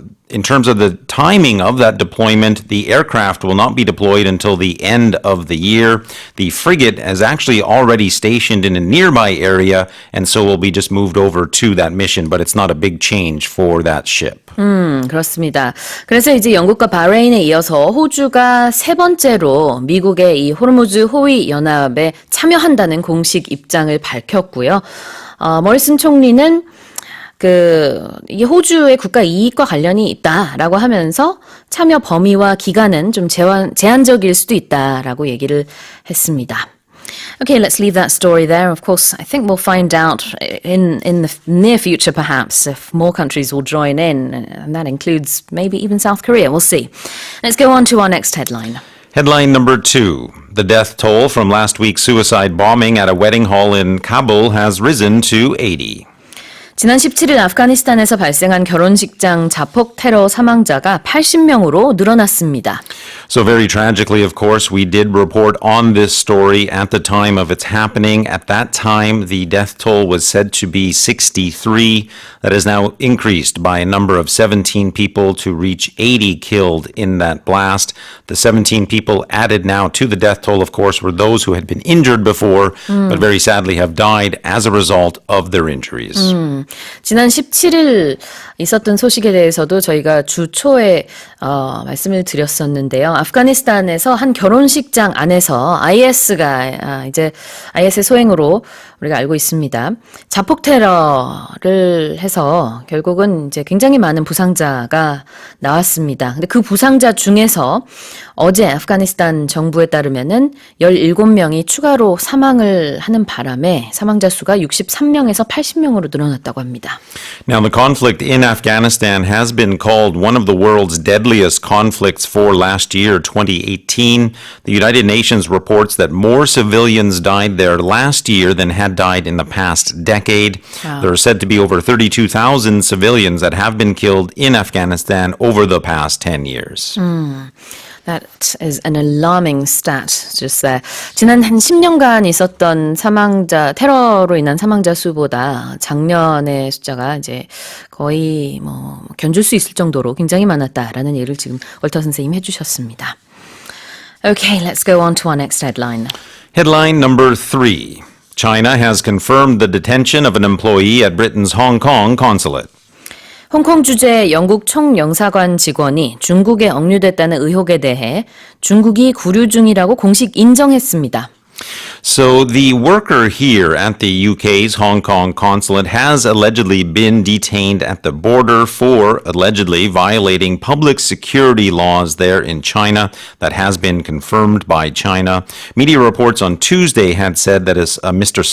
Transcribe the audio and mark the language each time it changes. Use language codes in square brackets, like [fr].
[en] In terms of the timing of that deployment, the aircraft will not be deployed until the end of the year. The frigate is actually already stationed in a nearby area, and so will be just moved over to that mission, but it's not a big change for that ship. [ko] 그렇습니다. 그래서 이제 영국과 바레인에 이어서 호주가 세 번째로 미국의 이 호르무즈 호위 연합에 참여한다는 공식 입장을 밝혔고요. 머리슨 총리는 이게 호주의 국가 이익과 관련이 있다라고 하면서 참여 범위와 기간은 좀 제한적일 수도 있다라고 얘기를 했습니다. [en] Okay, let's leave that story there. Of course, I think we'll find out in the near future, perhaps, if more countries will join in, and that includes maybe even South Korea. We'll see. Let's go on to our next headline. Headline number 2. The death toll from last week's suicide bombing at a wedding hall in Kabul has risen to 80. [ko] 지난 17일 아프가니스탄에서 발생한 결혼식장 자폭 테러 사망자가 80명으로 늘어났습니다. [en] So very tragically, of course, we did report on this story at the time of its happening. At that time, the death toll was said to be 63. That is now increased by a number of 17 people to reach 80 killed in that blast. The 17 people added now to the death toll, of course, were those who had been injured before, but very sadly have died as a result of their injuries. [ko] 지난 17일 있었던 소식에 대해서도 저희가 주 초에 말씀을 드렸었는데요. 아프가니스탄에서 한 결혼식장 안에서 IS가 이제 IS의 소행으로 우리가 알고 있습니다. 자폭 테러를 해서 결국은 이제 굉장히 많은 부상자가 나왔습니다. 근데 그 부상자 중에서 어제 아프가니스탄 정부에 따르면은 17명이 추가로 사망을 하는 바람에 사망자 수가 63명에서 80명으로 늘어났다고 합니다. [en] Now, the conflict in Afghanistan has been called one of the world's deadliest conflicts for last year, 2018. The United Nations reports that more civilians died there last year than had died in the past decade. Wow. There are said to be over 32,000 civilians that have been killed in Afghanistan over the past 10 years. That is an alarming stat just there. [ko] 지난 한 10년간 있었던 사망자, 테러로 인한 사망자 수보다 작년의 숫자가 이제 거의 견줄 수 있을 정도로 굉장히 많았다라는 얘기를 지금 월터 선생님이 해주셨습니다. [en] Okay, let's go on to our next headline. Headline number 3. China has confirmed the detention of an employee at Britain's Hong Kong consulate. [ko] 홍콩 주재 영국 총영사관 직원이 중국에 억류됐다는 의혹에 대해 중국이 구류 중이라고 공식 인정했습니다. [en] So the worker here at the UK's Hong Kong consulate has allegedly been detained at the border for allegedly violating public security laws there in China. That has been confirmed by China. Media reports on Tuesday had said that Mr.